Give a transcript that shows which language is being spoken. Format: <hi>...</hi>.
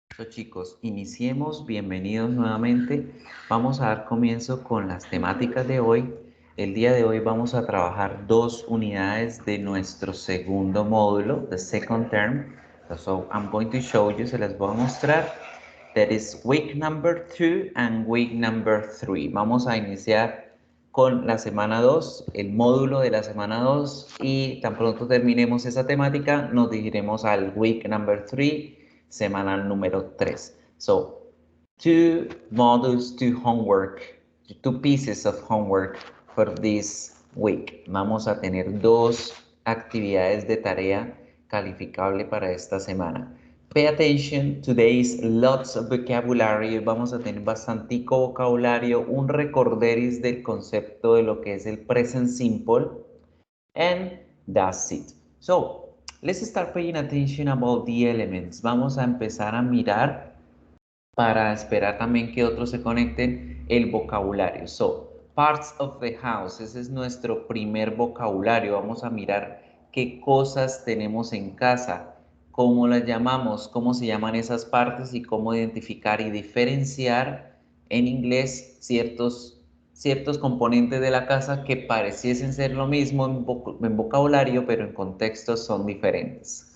<es>Chicos, iniciemos, bienvenidos nuevamente. Vamos a dar comienzo con las temáticas de hoy. El día de hoy vamos a trabajar dos unidades de nuestro segundo módulo,</es> <en>the second term. So I'm going to show you,</en> <es>se las voy a mostrar.</es> <en>That is week number 2 and week number 3.</en> <es>Vamos a iniciar con la semana 2, el módulo de la semana 2, y tan pronto terminemos esa temática, nos dirigiremos al</es> <en>week number 3,</en> <es>semana número 3.</es> <en>So, two modules, two homework, two pieces of homework for this week.</en> <es>Vamos a tener dos actividades de tarea calificable para esta semana.</es> <en>Pay attention, today is lots of vocabulary.</en> <es>Vamos a tener bastantico vocabulario, un recorderis del concepto de lo que es el present simple,</es> <en>and that's it. So, let's start paying attention about the elements.</en> <es>Vamos a empezar a mirar para esperar también que otros se conecten el vocabulario.</es> <en>So, parts of the house,</en> <es>ese es nuestro primer vocabulario. Vamos a mirar qué cosas tenemos en casa, cómo las llamamos, cómo se llaman esas partes y cómo identificar y diferenciar en inglés ciertos componentes de la casa que pareciesen ser lo mismo en vocabulario, pero en contextos son diferentes.</es>